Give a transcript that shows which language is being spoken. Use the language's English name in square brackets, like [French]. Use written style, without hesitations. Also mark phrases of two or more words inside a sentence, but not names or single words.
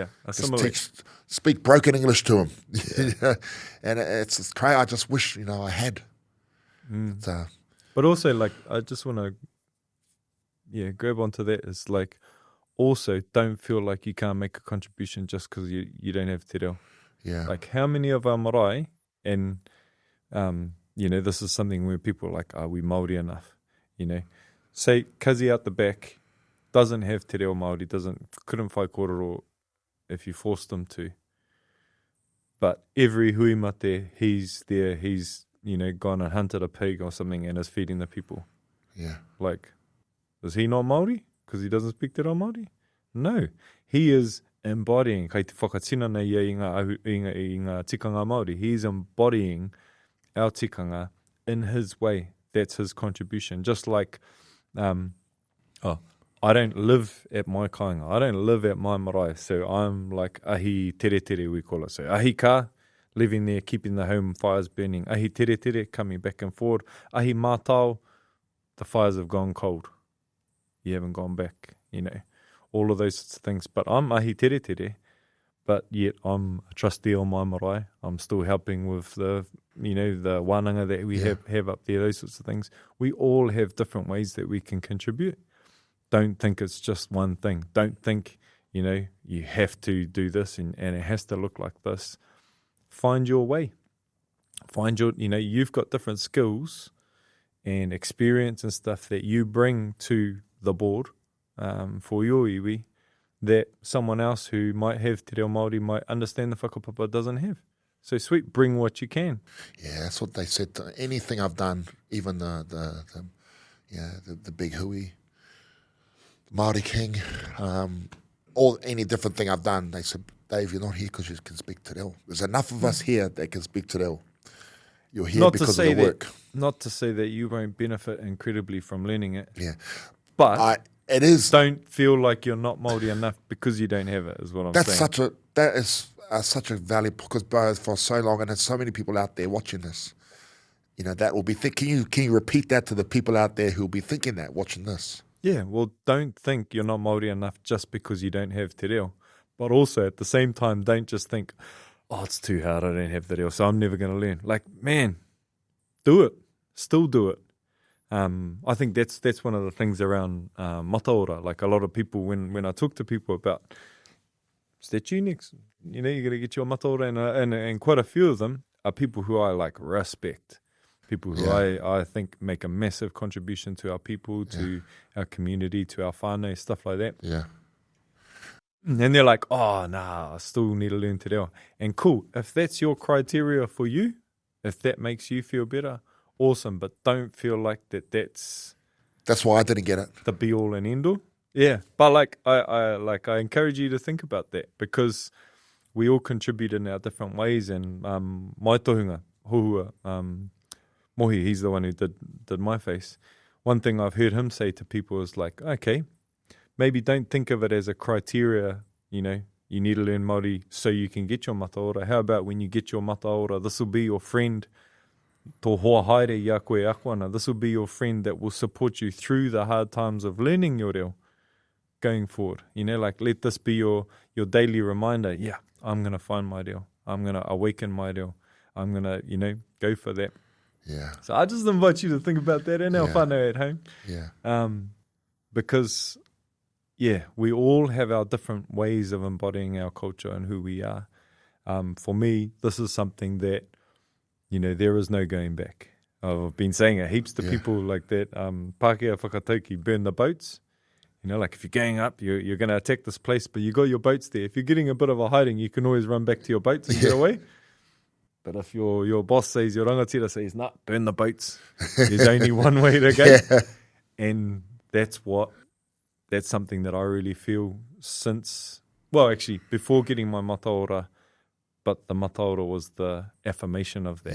[English] just speak broken English to them. Yeah. And it's crazy. I just wish, I had. But also, like, I just want to, grab onto that. Is like, also don't feel like you can't make a contribution just because you don't have [Māori] te reo. [English] Yeah. Like, how many of our marae, and, this is something where people are like, are we Māori enough? Say, Kazi out the back doesn't have [Māori] te reo Māori, [English] couldn't [Māori] whai kōrero [English] if you forced him to. But every hui mate, he's there, he's, gone and hunted a pig or something and is feeding the people. Yeah. Like, is he not Māori because he doesn't speak [Māori] te reo Māori? [English] No. He is embodying, [Māori] kei te whakatinana ia i ngā tikanga Māori, [English] he is embodying our tikanga in his way. That's his contribution. Just like, I don't live at my kāinga. I don't live at my marae. So I'm like [Māori] ahi tere tere, [English] we call it. So [Māori] ahi ka, [English] living there, keeping the home fires burning. [Māori] Ahi tere tere, [English] coming back and forward. [Māori] Ahi mātau, [English] the fires have gone cold. You haven't gone back, all of those sorts of things. But I'm [Māori] ahi tere tere, [English] but yet I'm a trustee on my marae. I'm still helping with the wānanga that we have up there, those sorts of things. We all have different ways that we can contribute. Don't think it's just one thing. Don't think, you have to do this and it has to look like this. Find your way. Find your, you've got different skills and experience and stuff that you bring to the board for your iwi that someone else who might have [Māori] te reo Māori [English] might understand the whakapapa doesn't have. So sweet, bring what you can. Yeah, that's what they said. Anything I've done, even the big hui, Māori King, or any different thing I've done, they said, Dave, you're not here because you can speak [Māori] te reo. [English] There's enough of us here that can speak [Māori] te reo. [English] You're here because of the work. Not to say that you won't benefit incredibly from learning it. Yeah. But it is. Don't feel like you're not Māori enough because you don't have it, is what I'm saying. That is such a value, because for so long, and there's so many people out there watching this, that will be thinking. Can you repeat that to the people out there who will be thinking that, watching this? Yeah, well, don't think you're not Māori enough just because you don't have [Māori] te reo. [English] But also, at the same time, don't just think, oh, it's too hard, I don't have [Māori] te reo, [English] so I'm never going to learn. Like, man, do it. Still do it. I think that's one of the things around mataora. Like, a lot of people, when I talk to people about, is that you next? You're going to get your mataora, and quite a few of them are people who I, respect. People who I think make a massive contribution to our people, to our community, to our whānau, stuff like that. Yeah. And they're like, oh, nah, I still need to learn [Māori] te reo. [English] And cool, if that's your criteria for you, if that makes you feel better, awesome. But don't feel like that's why I didn't get it. The be all and end all. Yeah, but I encourage you to think about that, because we all contribute in our different ways. And my tohunga, Hohua, Mohi, he's the one who did my face. One thing I've heard him say to people is like, okay, maybe don't think of it as a criteria, you need to learn Māori so you can get your mataora. How about when you get your mataora, this will be your friend, [Māori] tō hoa haere ia koe akwana, [English] this will be your friend that will support you through the hard times of learning your reo going forward. Let this be your daily reminder. Yeah, I'm going to find my reo. I'm going to awaken my reo. I'm going to, go for that. Yeah. So I just invite you to think about that in our whānau at home. Yeah. Because, we all have our different ways of embodying our culture and who we are. For me, this is something that, there is no going back. I've been saying it heaps to people like that. [Māori] Pākehā whakatauki, [English] burn the boats. If you're going up, you're going to attack this place, but you got your boats there. If you're getting a bit of a hiding, you can always run back to your boats and get away. But if your boss says, your rangatira says, nah, burn the boats, there's only one way to go. And that's something that I really feel since, before getting my mataora, but the mataora was the affirmation of that.